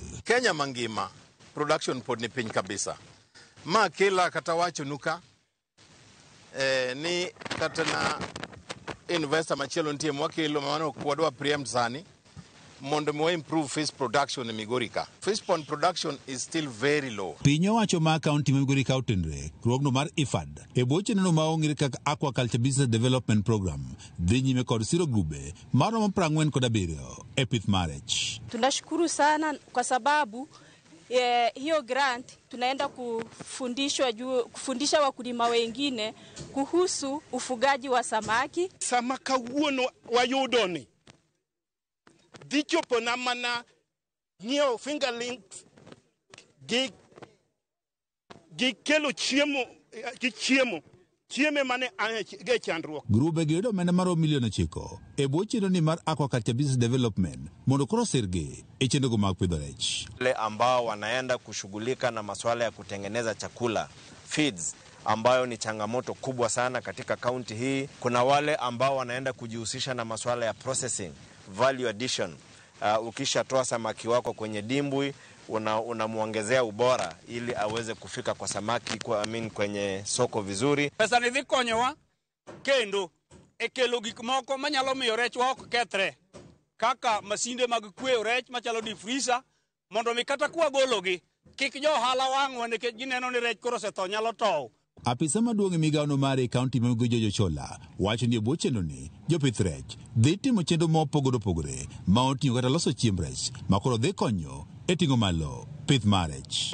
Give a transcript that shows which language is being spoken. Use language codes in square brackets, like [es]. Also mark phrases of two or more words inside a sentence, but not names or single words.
[luo] Kenya mangima production pod ni piny kabisa. Ma kila kata wacho nuka ni kata na investor machielo nitie mwakelo mano kwadwa preempt sani mondo mo [en] improve fish production in Migori [luo] ka. [en] Fish pond production is still very low. [luo] Pinyo wacho ma kaunti ma Migori ka otendre ruogno mar IFAD e boche neno ma ong'ere kaka Aquaculture Business Development Program dhi nyime kod siro grube maromo 47 e pith mar rech. [sw] Tunashukuru sana kwa sababu hiyo grant tunaenda kufundisha wakulima wengine kuhusu ufugaji wa samaki. [luo] Samaka wuono wayudoni dichopo na mana nyeo fingerlings gi kelo chiemo mane ge chandruok. Grube gedo mena maro milion 9 e bochino ni mar Aquaculture Business Development mondo koro serge e chendogo mag pidho rech. [sw] Wale ambao wanaenda kushughulika na masuala ya kutengeneza chakula feeds, ambayo ni changamoto kubwa sana katika kaunti hii. Kuna wale ambao wanaenda kujihusisha na masuala ya [en] processing, value addition. [sw] Ukishatoa samaki wako kwenye dimbwi unamuongezea ubora ili aweze kufika kwa samaki kwenye soko vizuri. [luo] Pesa ni dhikonyowa kendo ekelo gik moko manyalo miyo rech ok kethre, kaka masinde mag kweyo rech machalo di freezer, mondo mi kata kwa gologi kik jo ohala wang'wa nikech gineno ni rech koro setho nyalo tow. Apisa maduong' e migaono mare kaunti ma Migori Jojo Chola wacho ni bo chenro ni jopith rech dhi timo chenro mopogore ma oting'o kata loso chiemb rech ma koro dhi konyo e ting'o malo pith mar rech.